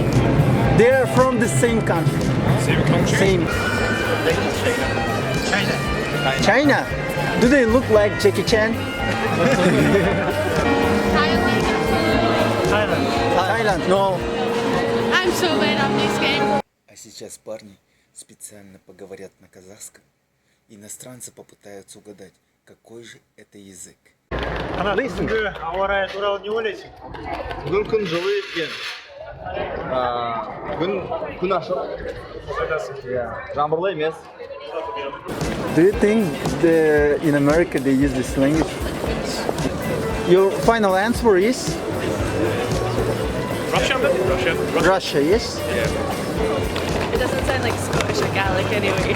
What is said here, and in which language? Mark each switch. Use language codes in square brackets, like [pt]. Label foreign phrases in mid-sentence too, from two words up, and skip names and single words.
[en] They're from the same country. same country. Same. China. China? Do they look like Jackie Chan? Thailand. Thailand? No. I'm so bad on this game. [ru] А сейчас парни специально поговорят на казахском. Иностранцы попытаются угадать, какой же это язык. [kk] Ана бүгінгі ауа райы туралы не ойлайсың? Бүгін күн жылы екен. Күн ашық. Жаңбырлы емес. [en] Do you think in America they use this language? Your final answer is Russia? Russia. Russia, yes? It doesn't sound like Scottish or Gaelic anyways.